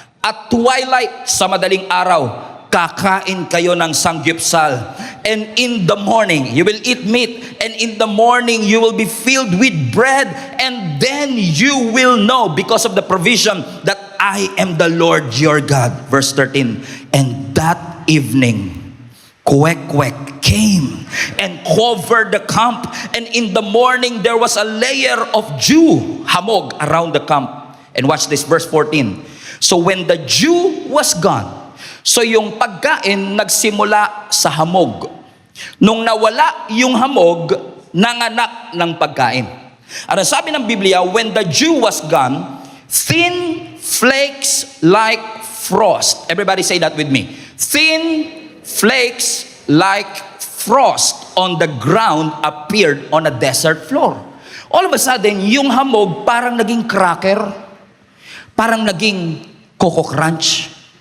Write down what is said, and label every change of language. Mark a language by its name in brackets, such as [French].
[English] At twilight, [Filipino] sa madaling araw, kakain kayo ng sanggipsal. [English] And in the morning, you will eat meat. And in the morning, you will be filled with bread. And then you will know, because of the provision, that I am the Lord your God. Verse 13, and that evening, Kwek-kwek came and covered the camp, and in the morning there was a layer of dew, hamog, around the camp. And watch this, verse 14. So when the dew was gone, so [Filipino] yung pagkain nagsimula sa hamog. Nung nawala yung hamog, nanganak ng pagkain. Ano sabi ng Biblia, [English] when the dew was gone, thin flakes like frost. Everybody say that with me. Thin flakes like frost on the ground appeared on a desert floor. All of a sudden, [Filipino] yung hamog parang naging cracker, parang naging Coco Crunch.